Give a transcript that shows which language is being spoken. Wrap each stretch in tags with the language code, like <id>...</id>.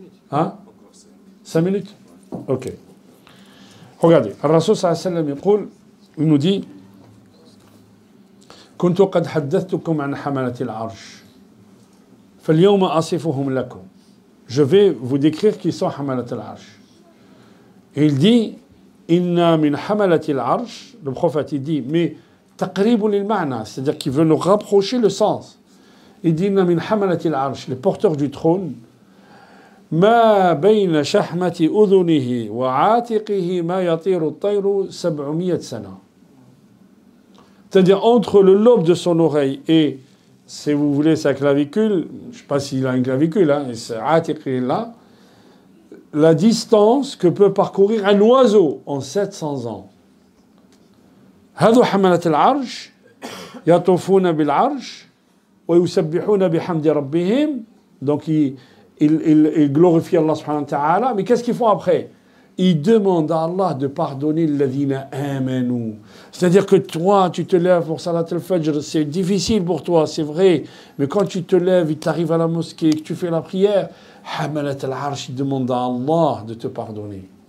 <fr>Hein 5 minutes. Ok. Regardez, Rasul sallallahu alayhi wa sallam il nous dit</fr> <ar>كنت قد حدثتكم عن حملة العرش فاليوم أصفهم لكم.</ar> <fr>Je vais vous décrire qui sont حملة العرش. Et il dit Inna min حملة العرش. Le prophète il dit mais تقريب للمعنى, c'est-à-dire qu'il veut nous rapprocher le sens. Il dit</fr> <ar>Inna min حملة العرش,</ar> <fr>les porteurs du trône,</fr> <ar>ما بين شحمة أذنه وعاتقه ما يطير الطير 700 سنة.</ar> <fr>C'est-à-dire entre le lobe de son oreille et, si vous voulez, sa clavicule, je ne sais pas s'il a une clavicule, hein, et c'est atiq là, la distance que peut parcourir un oiseau en 700 ans.</fr> <ar>هذو حملة العرش يطوفون بالعرش ويسبحون بحمد ربهم.</ar> <fr>Donc ils glorifient Allah subhanahu wa ta'ala. Mais qu'est-ce qu'ils font après? Ils demandent à Allah de pardonner الذين آمنوا. C'est-à-dire que toi, tu te lèves pour Salat al-Fajr, c'est difficile pour toi, c'est vrai. Mais quand tu te lèves, il t'arrive à la mosquée, que tu fais la prière, Hamalat al-Arsh, il demande à Allah de te pardonner.</fr>